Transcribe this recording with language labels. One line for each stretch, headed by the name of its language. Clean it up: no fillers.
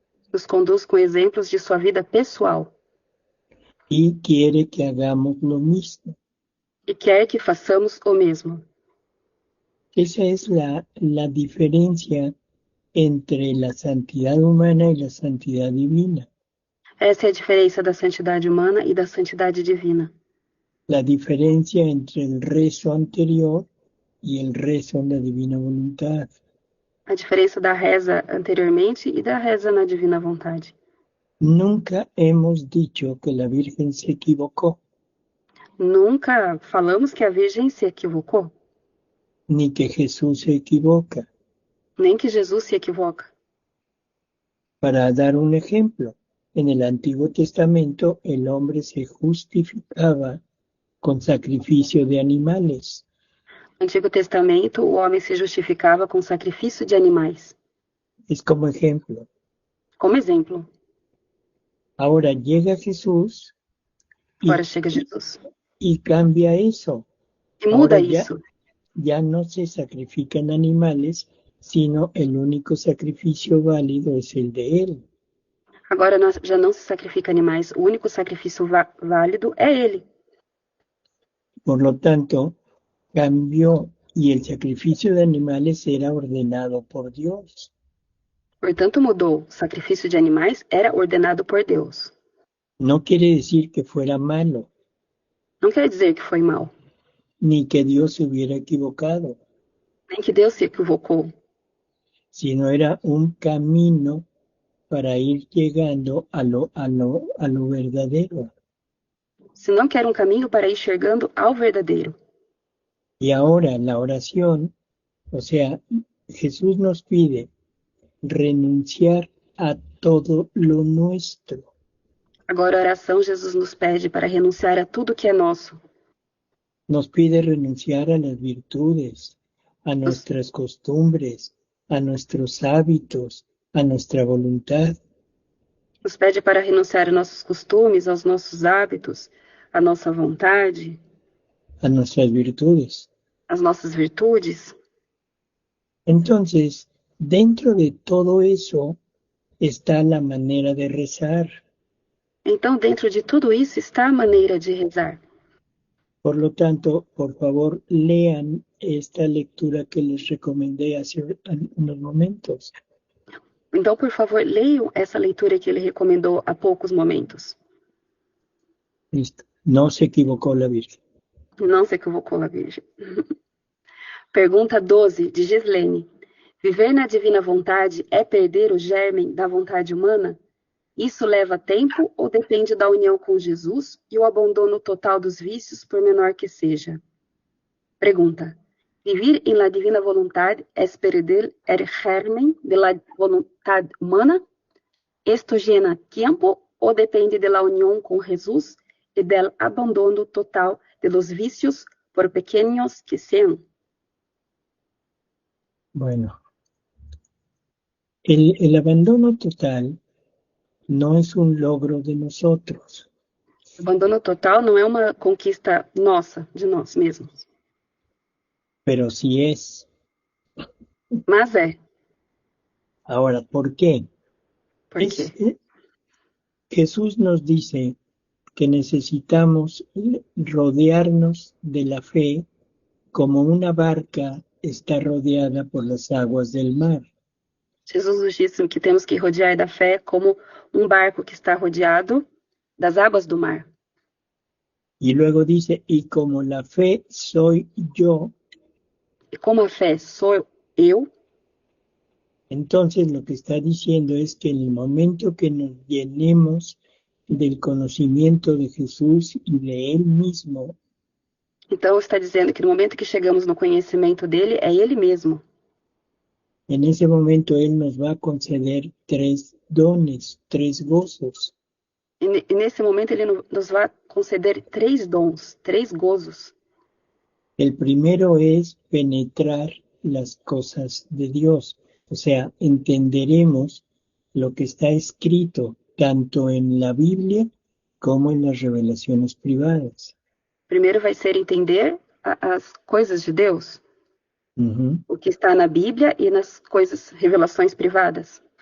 Portuguese: nos conduz com exemplos de sua vida pessoal
Spanish: y quiere que hagamos lo mismo.
Portuguese: e quer que façamos o mesmo.
Spanish: Esa es la diferencia entre la santidad humana y la santidad divina.
Portuguese: Essa é a diferença da santidade humana e da santidade divina.
Spanish: La diferencia entre el rezo anterior y el rezo en la divina voluntad.
Portuguese: A diferença da reza anteriormente e da reza na divina vontade.
Spanish: Nunca hemos dicho que la Virgen se equivocó,
Portuguese: Nunca falamos que a Virgem se equivocou,
Spanish: ni que Jesús se equivoca.
Portuguese: nem que Jesus se equivoca.
Spanish: Para dar un ejemplo, en el Antiguo Testamento el hombre se justificaba con sacrificio de animales.
Portuguese: No Antigo Testamento, o homem se justificava com sacrifício de animais.
Spanish: Es como ejemplo.
Portuguese: Como exemplo,
Spanish: Ahora llega Jesús
Portuguese: agora chega Jesus
Spanish: y cambia eso.
Portuguese: e muda
Spanish: Ahora ya,
Portuguese: isso.
Spanish: ya no se sacrifican animales, sino el único sacrificio válido es el de Él.
Portuguese: Agora já não se sacrifica animais, o único sacrifício válido é ele.
Spanish: Por lo tanto, cambió y el sacrificio de animales era ordenado por Dios.
Portuguese: Portanto, mudou. O sacrifício de animais era ordenado por Deus.
Spanish: No quiere decir que fuera malo,
Portuguese: Não quer dizer que foi mal,
Spanish: ni que Dios se hubiera equivocado,
Portuguese: nem que Deus se equivocou,
Spanish: sino era un camino para ir llegando a lo verdadero.
Portuguese: senão que era um caminho para ir chegando ao verdadeiro.
Spanish: Y ahora la oración, o sea, Jesús nos pide renunciar a todo lo nuestro.
Portuguese: Agora, a oração, Jesus nos pede para renunciar a tudo que é nosso.
Spanish: Nos pide renunciar a las virtudes, a nuestras costumbres, a nuestros hábitos, a nuestra voluntad.
Portuguese: Nos pede para renunciar aos nossos costumes, aos nossos hábitos, à nossa vontade,
Spanish: a nuestras virtudes.
Portuguese: às nossas virtudes.
Spanish: Entonces, dentro de todo eso está la manera de rezar.
Portuguese: Então, dentro de tudo isso está a maneira de rezar.
Spanish: Por lo tanto, por favor, lean esta lectura que les recomendé hace unos momentos.
Portuguese: Então, por favor, leiam essa leitura que ele recomendou há poucos momentos.
Spanish: Listo. No se equivocó la Virgen.
Portuguese: Não se equivocou a Virgem. Pergunta 12, de Gislene. Viver na divina vontade é perder o germen da vontade humana? Isso leva tempo ou depende da união com Jesus e o abandono total dos vícios, por menor que seja? Pergunta.
Spanish: Vivir en la divina voluntad es perder el germen de la voluntad humana? Esto llena tiempo o depende de la unión con Jesús y del abandono total de los vicios, por pequeños que sean? Bueno, el abandono total no es un logro de nosotros,
Portuguese: O abandono total não é uma conquista nossa, de nós mesmos,
Spanish: pero sí es.
Portuguese: mas é.
Spanish: Ahora, ¿por qué?
Portuguese: Por quê?
Spanish: Jesús nos dice que necesitamos rodearnos de la fe como una barca está rodeada por las aguas del mar.
Portuguese: Jesus nos disse que temos que rodear da fé como um barco que está rodeado das águas do mar.
Spanish: Y luego dice, y como la fe soy yo,
Portuguese: E como a fé sou eu,
Spanish: entonces lo que está diciendo es que en el momento que nos llenemos del conocimiento de Jesús y de Él mismo,
Portuguese: então está dizendo que no momento que chegamos no conhecimento dele, é ele mesmo.
Spanish: en ese momento Él nos va a conceder 3 dones, 3 gozos.
Portuguese: E nesse momento ele nos vai conceder 3 dons, 3 gozos.
Spanish: El primero es penetrar las cosas de Dios, o sea, entenderemos lo que está escrito tanto en la Biblia como en las revelaciones privadas.
Portuguese: Primeiro vai ser entender as coisas de Deus, Ujú. o que está na Bíblia e nas coisas, revelações privadas.